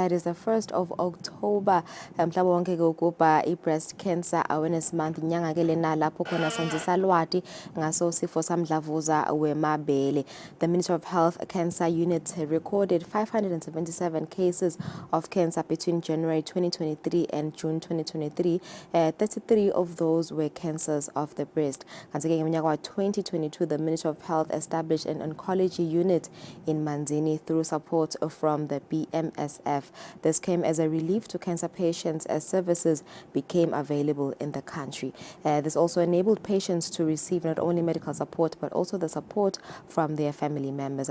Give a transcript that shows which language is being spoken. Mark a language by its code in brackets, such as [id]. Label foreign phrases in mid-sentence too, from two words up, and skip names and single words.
[en] It is the 1st of October. [ss] Mhlaba wonke ke ukuba i- [en] Breast Cancer Awareness Month [ss] inyanga ke lena lapho khona sanzisa lwati ngaso sifo samdlavuza wemabele. [en] The Ministry of Health Cancer Unit recorded 577 cases of cancer between January 2023 and June 2023. 33 of those were cancers of the breast. [ss] Kanti ke ngeminyaka [en] 2022 the Ministry of Health established an oncology unit in Manzini through support from the BMSF. This came as a relief to cancer patients as services became available in the country. This also enabled patients to receive not only medical support but also the support from their family members.